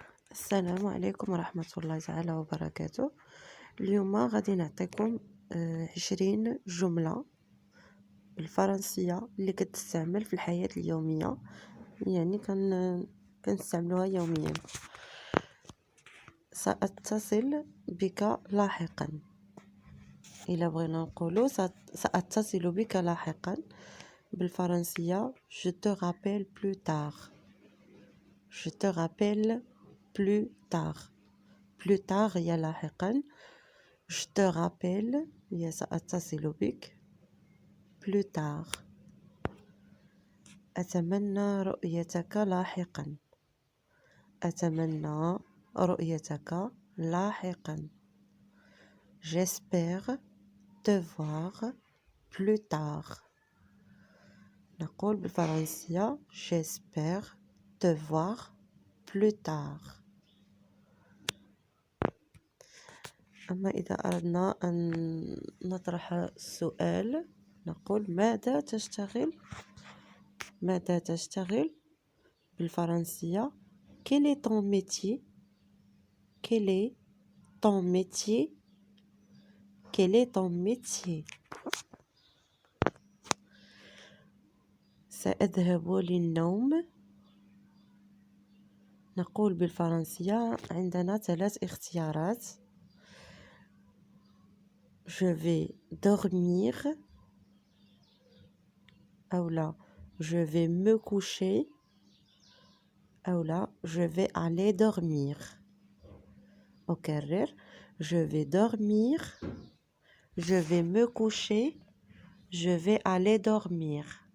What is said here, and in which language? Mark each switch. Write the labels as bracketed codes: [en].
[ar] السلام عليكم ورحمة الله تعالى وبركاته. اليوم غادي نعطيكم 20 جملة بالفرنسية اللي كتستعمل في الحياة اليومية، يعني كنستعملوها يوميا. سأتصل بك لاحقا. إلا بغينا نقولو سأتصل بك لاحقا بالفرنسية [fr] je te rappelle plus tard. je te rappelle plus tard. [ar] plus tard هي لاحقا. [fr] je te rappelle [ar] هي سأتصل بك [fr] plus tard. [ar] أتمنى رؤيتك لاحقا. أتمنى رؤيتك لاحقا. [fr] j'espère te voir plus tard. [ar] نقول بالفرنسية [fr] j'espère te voir plus tard. [ar] أما إذا أردنا أن نطرح السؤال نقول ماذا تشتغل؟ ماذا تشتغل؟ بالفرنسية [fr] quel est ton métier? quel est ton métier? quel est ton métier? [ar] سأذهب للنوم. نقول بالفرنسية عندنا 3 اختيارات. [fr] je vais dormir أو لا je vais me coucher أو لا je vais aller dormir. أكرر je vais dormir, je vais me coucher, je vais aller dormir.